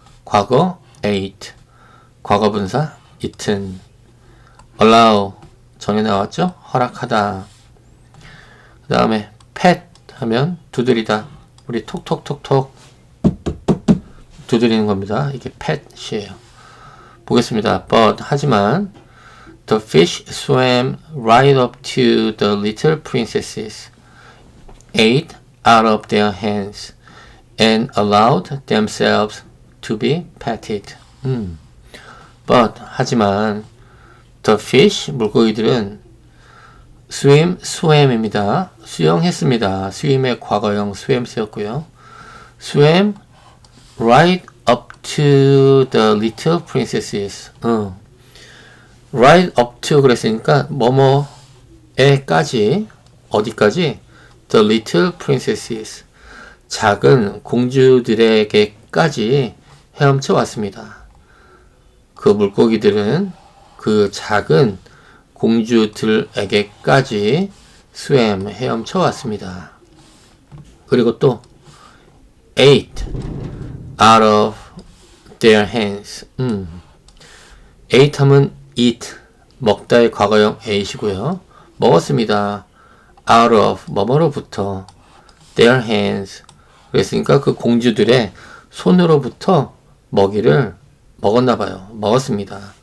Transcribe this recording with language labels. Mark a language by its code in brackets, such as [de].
[ko] 과거, ate. 과거 분사, eaten. allow, 전에 나왔죠? 허락하다. 그 다음에 pet 하면 두드리다. 우리 톡톡톡톡 두드리는 겁니다. 이게 pet이에요. 보겠습니다. [en] But [ko] 하지만 [en] the fish swam right up to the little princesses, ate out of their hands, and allowed themselves to be petted. But [ko] 하지만 [en] the fish [ko] 물고기들은 [en] swam입니다. [ko] 수영했습니다. swim의 과거형 swam 쓰였고요. [en] swam right up to the little princesses. right up to [ko] 그랬으니까 뭐뭐에까지 어디까지? [en] the little princesses. [ko] 작은 공주들에게까지 헤엄쳐 왔습니다. 그 물고기들은 그 작은 공주들에게까지 swam 헤엄쳐 왔습니다. 그리고 또 [en] ate out of their hands. [ko] ate 하면 eat 먹다의 과거형 ate이고요. 먹었습니다. out of 뭐뭐로부터 [en] their hands [ko] 그랬으니까 그 공주들의 손으로부터 먹이를 먹었나봐요. 먹었습니다.